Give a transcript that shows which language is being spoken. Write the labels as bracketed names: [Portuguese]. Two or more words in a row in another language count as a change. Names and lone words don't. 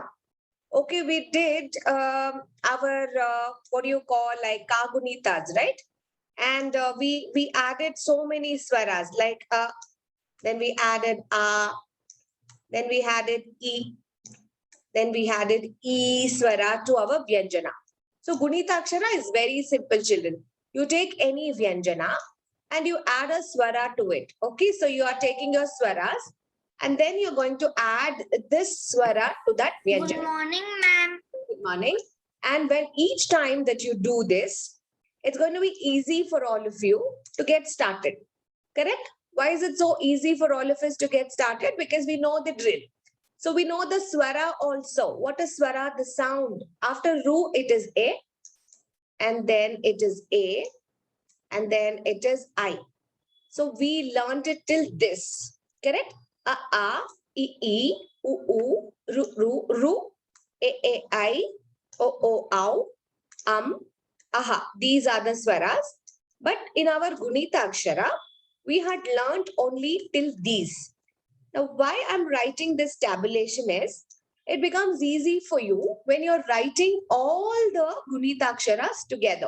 [English] Okay, we did our what do you call like Kagunitas, right? And we added so many swaras like then we added then we added e, then we added e swara to our vyanjana. So Gunitakshara is very simple, children. You take any vyanjana and you add a swara to it. Okay, so you are taking your swaras and then you're going to add this swara to that Good vyanjana. morning, ma'am. Good morning. And when each time that you do this, it's going to be easy for all of you to get started. Correct? Why is it so easy for all of us to get started? Because we know the drill. So we know the swara also. What is swara? The sound. After ru, it is a, and then it is a, and then it is I. So we learned it till this. Correct? A, [Kannada] e, u, ru, a, I, o, ow, aha. [English] These are the swaras. But in our [Kannada] Gunita Akshara, [English] we had learned only till these. Now, why I'm writing this tabulation is, it becomes easy for you when you're writing all the [Kannada] Gunita Aksharas [English] together.